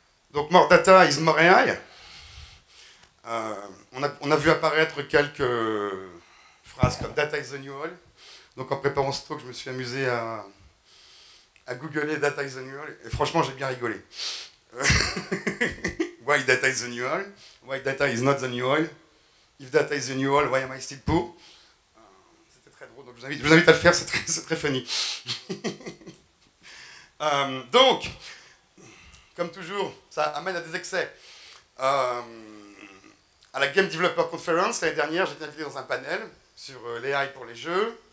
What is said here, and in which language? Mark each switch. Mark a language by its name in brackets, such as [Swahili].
[French] Donc [English] more data is more AI. [French] On a vu apparaître quelques phrases comme [English] Data is the new oil. [French] Donc en préparant ce talk, je me suis amusé à googler Data is the new oil, et franchement, j'ai bien rigolé. [English] Why data is the new oil? Why data is not the new oil? If data is the new oil, why am I still poor? [French] C'était très drôle, donc je vous invite à le faire, c'est très funny. Donc, comme toujours, ça amène à des excès. À la Game Developer Conference, l'année dernière, j'ai été invité dans un panel sur l'AI pour les jeux.